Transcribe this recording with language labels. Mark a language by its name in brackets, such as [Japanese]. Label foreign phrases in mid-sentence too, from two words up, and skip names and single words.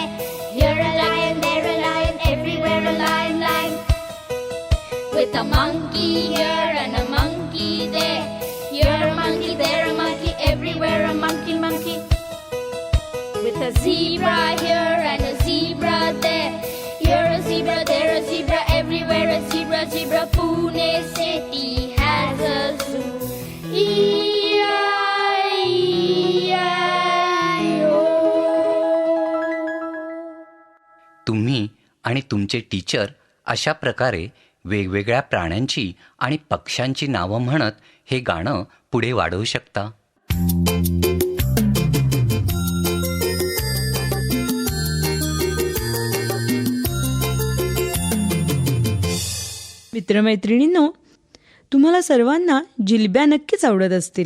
[English] Here a lion, there a lion, everywhere a lion, lion. With a monkey here and a monkey there. Here a monkey, there a monkey, everywhere a monkey, monkey. With a zebra here and a zebra there. Here a zebra, there a zebra, everywhere a zebra, zebra. Pune city has a zoo. E-I-E-I-O. [Marathi] तुम्ही आणि तुमचे टीचर अशा प्रकारे वेगवेगळ्या प्राण्यांची आणि पक्ष्यांची नावं म्हणत हे गाणं पुढे वाढवू शकता. मित्रमैत्रिणींनो, तुम्हाला सर्वांना जिलब्या नक्कीच आवडत असतील.